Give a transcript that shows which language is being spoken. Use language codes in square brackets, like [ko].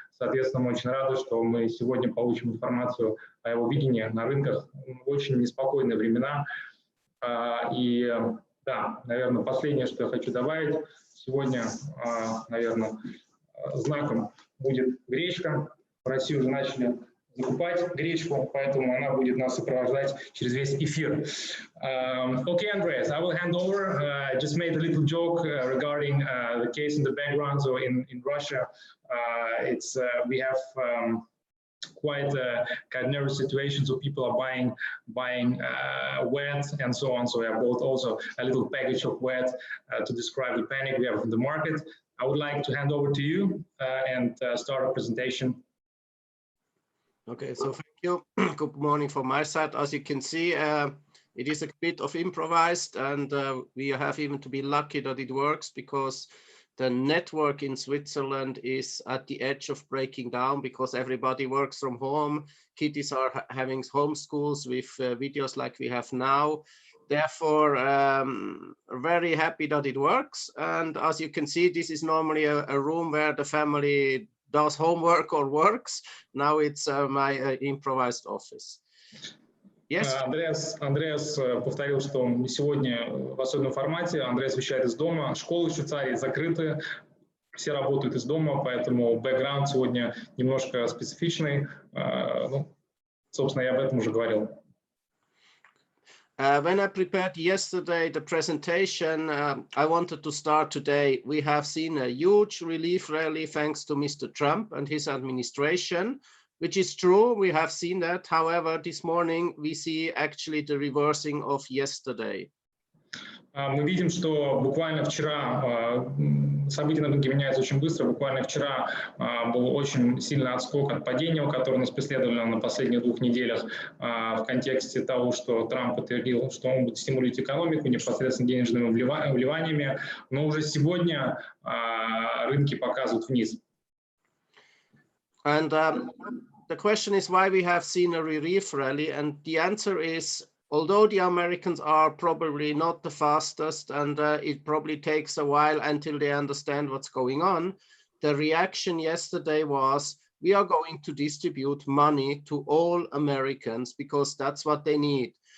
[ru] Соответственно, мы очень рады, что мы сегодня получим информацию о его видении на рынках в очень неспокойные времена. И да, наверное, последнее, что я хочу добавить, сегодня, наверное, знаком будет гречка. В России уже начали закупать гречку, поэтому она будет нас сопровождать через весь эфир. [en] Okay, Andreas, I will hand over. Just made a little joke regarding the case in the background. So in Russia, it's we have quite a kind of nervous situation, so people are buying wet and so on. So we have bought also a little package of wet to describe the panic we have in the market. I would like to hand over to you and start a presentation. Okay, so thank you. Good morning from my side. As you can see, it is a bit of improvised, and we have even to be lucky that it works, because the network in Switzerland is at the edge of breaking down, because everybody works from home. Kiddies are having homeschools with videos like we have now. Therefore, very happy that it works. And as you can see, this is normally a room where the family does homework or works. Now it's my improvised office. Yes. [ru] Andreas повторил, что сегодня в особенном формате. Andreas вещает из дома. Школы в Швейцарии закрыты, все работают из дома, поэтому бэкграунд сегодня немножко специфичный. Ну, собственно, я об этом уже говорил. [en] When I prepared yesterday the presentation, I wanted to start today. We have seen a huge relief rally thanks to Mr. Trump and his administration, which is true. We have seen that. However, this morning we see actually the reversing of yesterday. [ru] Мы видим, что буквально вчера события на рынке меняются очень быстро. Буквально вчера был очень сильный отскок от падения, который нас преследовали на последних 2 неделях в контексте того, что Трамп подтвердил, что он будет стимулировать экономику непосредственно денежными вливаниями. Но уже сегодня рынки показывают вниз. [en] And the question is why we have seen a relief rally, and the answer is, although the Americans are probably not the fastest, and it probably takes a while until they understand what's going on, the reaction yesterday was, we are going to distribute money to all Americans because that's what they need.